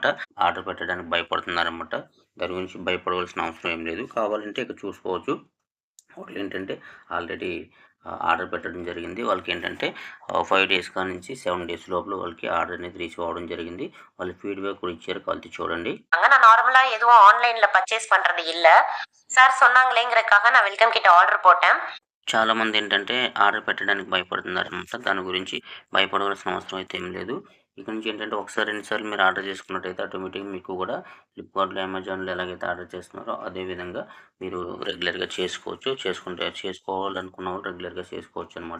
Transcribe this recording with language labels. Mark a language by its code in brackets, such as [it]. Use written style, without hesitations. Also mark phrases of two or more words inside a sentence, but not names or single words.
[te] ఆర్డర్ పెట్టడానికి భయపడుతున్నారన్నమాట. దాని గురించి భయపడవలసిన అవసరం ఏం లేదు. కావాలంటే ఇక్కడ చూసుకోవచ్చు. వాళ్ళేంటంటే ఆల్రెడీ ఆర్డర్ పెట్టడం జరిగింది. వాళ్ళకేంటంటే 5 డేస్ కాడ్నుంచి 7 డేస్ లోపల వాళ్ళకి ఆర్డర్ అనేది రిసీవ్ అవ్వడం జరిగింది. వాళ్ళు ఫీడ్‌బ్యాక్ కూడా ఇచ్చారు. కావాలంటే చూడండి. [ta] நான் நார்மலா எதுவும் ஆன்லைன்ல பர்ச்சேஸ் பண்றது இல்ல. சார் சொன்னாங்களேங்கிறதுக்காக நான் [en] welcome kit [ta] ஆர்டர் போட்டேன். [te] చాలామందేంటంటే ఆర్డర్ పెట్టడానికి భయపడుతున్నారనమాట. దాని గురించి భయపడవలసిన అవసరం అయితే ఏం లేదు. ఇక నుంచి ఏంటంటే ఒకసారి, 2 సార్లు మీరు ఆర్డర్ చేసుకున్నట్టయితే ఆటోమేటిక్‌గా మీకు కూడా ఫ్లిప్‌కార్ట్‌లో, అమెజాన్‌లో ఎలాగైతే ఆర్డర్ చేస్తున్నారో అదే విధంగా మీరు రెగ్యులర్‌గా చేసుకోవచ్చు. చేసుకోవాలనుకున్న వాళ్ళు రెగ్యులర్‌గా చేసుకోవచ్చనమాట.